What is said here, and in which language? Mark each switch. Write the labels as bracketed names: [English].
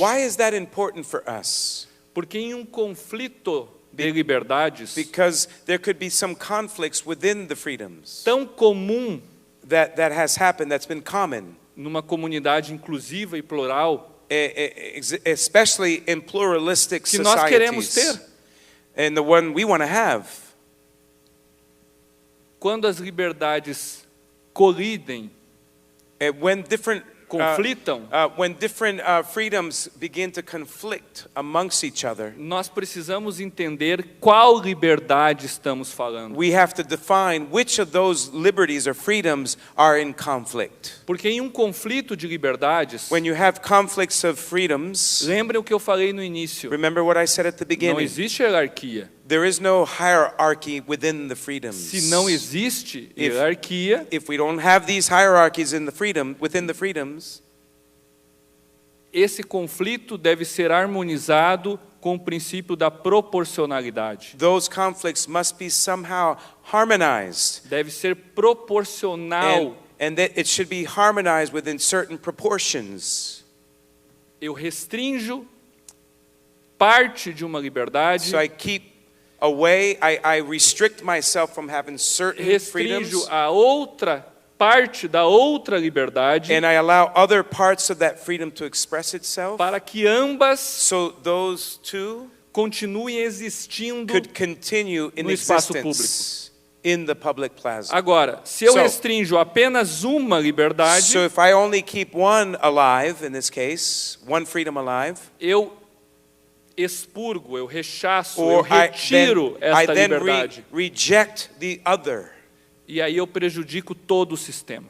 [English] Why is that important for us? [Portuguese] Porque em um conflito de liberdades [English] Because there could be some conflicts within the freedoms [Portuguese] tão comum [English] that has happened, that's been common, [Portuguese] numa comunidade inclusiva e plural, [English] especially in pluralistic [Portuguese] que nós queremos [English] societies, [Portuguese] ter. [English] and the one we want to have. [Portuguese] Quando as liberdades colidem, [English] When different [Portuguese] conflitam, [English] when different freedoms begin to conflict amongst each other, [Portuguese] nós precisamos entender qual liberdade estamos falando. [English] we have to define which of those liberties or freedoms are in conflict. [Portuguese] Porque em um conflito de liberdades, [English] When you have conflicts of freedoms, [Portuguese] lembrem o que eu falei no início, [English] remember what I said at the [Portuguese] não [English] beginning. [Portuguese] existe hierarquia. [English] There is no hierarchy within the freedoms. [Portuguese] Se não existe hierarquia, [English] If we don't have these hierarchies in within the freedoms, [Portuguese] esse conflito deve ser harmonizado com o princípio da proporcionalidade. [English] those conflicts must be somehow harmonized, [Portuguese] Deve ser proporcional. [English] and that it should be harmonized within certain proportions. [Portuguese] Eu restrinjo parte de uma liberdade, [English] So I keep away, I restrict myself from having certain [Portuguese] restringo [English] freedoms, [Portuguese] a outra parte da outra liberdade, [English] and I allow other parts of that freedom to express itself, [Portuguese] para que ambas [English] so those two [Portuguese] continuem existindo. [English] could continue in [Portuguese] no espaço [English] existence in the public plaza. [Portuguese] Agora, se eu [English] So- [Portuguese] restringo apenas uma liberdade, [English] So if I only keep one alive, in this case, one freedom alive, [Portuguese] eu expurgo, eu rechaço, eu [English] or I [Portuguese] retiro esta [English] then [Portuguese] liberdade. [English] reject the other, [Portuguese] E aí eu prejudico todo o sistema.